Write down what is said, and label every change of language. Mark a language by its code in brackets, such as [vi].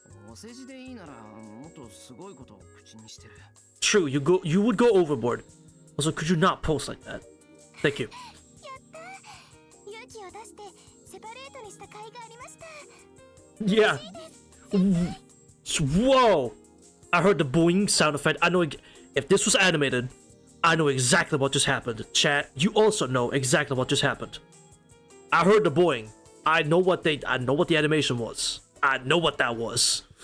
[ja] お世辞でいいならもっとすごいことを口にしてる。 [en] True, you would go overboard. Also, could you not post like that? Thank you. [ja] やったー！勇気を出してセパレートにした甲斐がありました。 [en] Yeah. Whoa! I heard the boing sound effect. I know if this was animated, I know exactly what just happened. Chat, you also know exactly what just happened. I heard the boing. I know what the animation was. I know what that was.